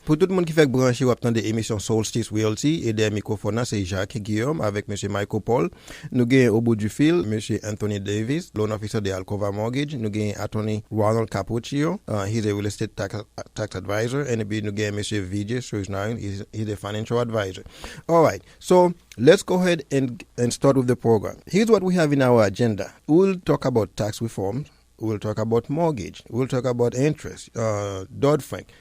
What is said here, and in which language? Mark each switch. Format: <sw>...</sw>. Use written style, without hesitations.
<fr>Pour tout le monde qui fait brancher ou attendre l'émission Solstice Realty, et des microphones, c'est Jacques Guillaume avec M. Michael Paul. Nous avons au bout du fil M. Anthony Davis, loan officer de Alcova Mortgage. Nous avons Anthony Ronald Capuccio.</fr> <en>He's a real estate tax advisor. And</en> <fr>nous avons</fr> <en>M. VJ. He's a financial advisor. All right, so let's go ahead and start with the program. Here's what we have in our agenda. We'll talk about tax reform. We'll talk about mortgage. We'll talk about interest, Dodd-Frank.</en>